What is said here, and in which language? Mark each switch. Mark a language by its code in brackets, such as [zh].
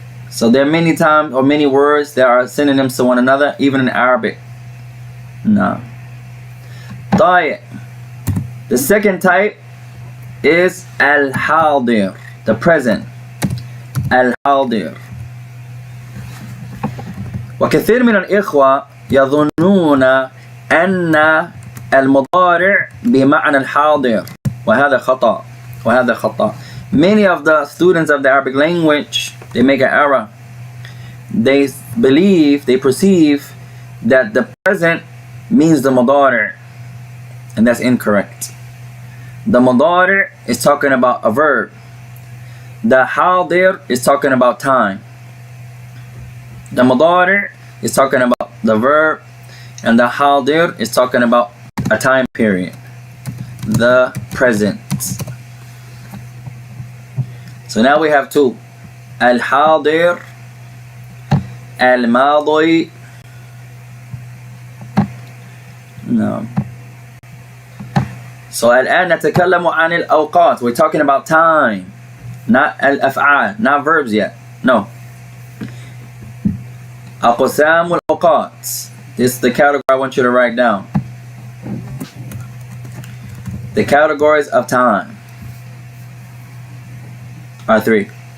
[en] So there are many times or many words that are synonyms to one another, even in Arabic. No. طيب. The second type is al-hadir, the present. Al-hadir. [ar] وكثير من الإخوة يظنون أن المضارع بمعنى الحاضر وهذا خطأ وهذا خطأ. [en] Many of the students of the Arabic language, they make an error. They believe, they perceive that the present means the mudari', and that's incorrect. The mudari' is talking about a verb. The hadir is talking about time. The mudari' is talking about the verb, and the hadir is talking about a time period, the present. So now we have two: al-hadir, al-madi. No. So [ar] الآن نتكلم عن الأوقات. [en] We're talking about time, not الأفعال, not verbs yet. No. [ar] أقسام الأوقات. [en] This is the category I want you to write down. The categories of time are three.